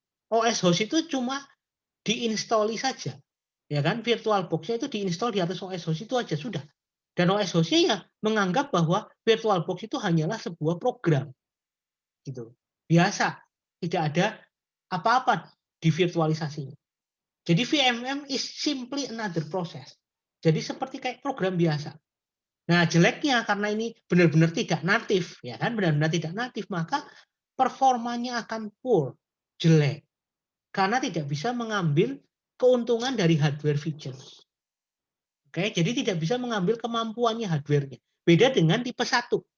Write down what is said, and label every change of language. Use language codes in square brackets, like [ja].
[id] OS host itu cuma diinstalli saja, ya kan? VirtualBox-nya itu diinstal di atas OS host itu aja sudah. Dan OS hostnya ya menganggap bahwa VirtualBox itu hanyalah sebuah program, gitu. Biasa, tidak ada apa-apa di virtualisasinya. Jadi [en] VMM is simply another process. [id] Jadi seperti kayak program biasa. Nah, jeleknya karena ini benar-benar tidak natif, ya kan, benar-benar tidak natif, maka performanya akan poor, jelek. Karena tidak bisa mengambil keuntungan dari hardware features. Oke, jadi tidak bisa mengambil kemampuannya hardware-nya. Beda dengan tipe 1.